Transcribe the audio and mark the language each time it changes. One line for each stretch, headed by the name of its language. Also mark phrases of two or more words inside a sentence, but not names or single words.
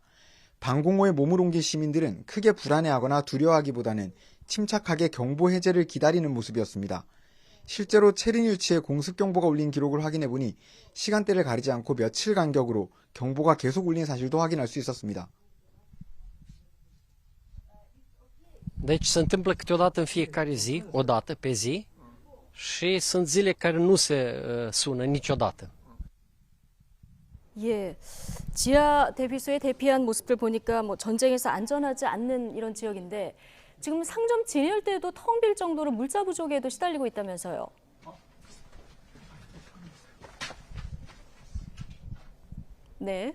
Korean: 방공호에 몸을 옮긴 시민들은 크게 불안해하거나 두려워하기보다는 침착하게 경보 해제를 기다리는 모습이었습니다. 실제로 체르니우치에 공습경보가 울린 기록을 확인해보니 시간대를 가리지 않고 며칠 간격으로 경보가 계속 울린 사실도 확인할 수 있었습니다.
Romanian: Deci se întâmplă câteodată în fiecare zi, o dată pe zi, și sunt zile care nu se sună niciodată.
Korean: 예, 지하 대피소에 대피한 모습을 보니까 뭐 전쟁에서 안전하지 않는 이런 지역인데 지금 상점 진열대도 텅 빌 정도로 물자 부족에도 시달리고 있다면서요. 네.